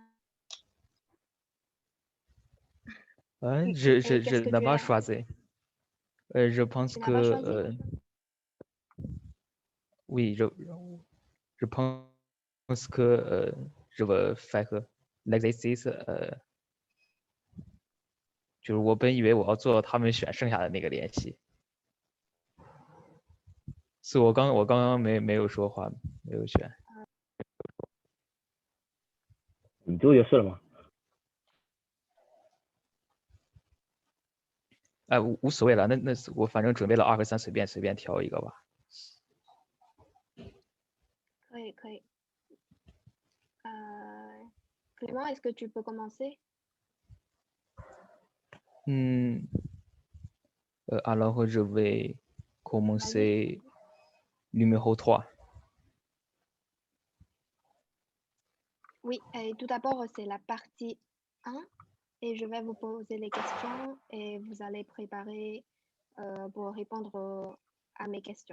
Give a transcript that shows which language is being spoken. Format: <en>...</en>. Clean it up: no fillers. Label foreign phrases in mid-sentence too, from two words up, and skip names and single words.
<fr>Hein, Et je qu'est-ce que n'ai tu pas as... choisi. Je pense Tu n'as pas choisi? que oui, je pense que je vais faire l'exercice.</fr> <zh>就是我本以为我要做他们选剩下的那个练习，是我刚刚没有说话，没有选。你做就是了嘛。哎，无所谓了，那是我反正准备了2和3，随便挑一个吧。</zh> <fr>可以。Clément, est-ce que tu peux commencer? Alors je vais commencer numéro 3. Oui, et tout d'abord, c'est la partie 1 et je vais vous poser les questions et vous allez préparer pour répondre à mes questions.</fr>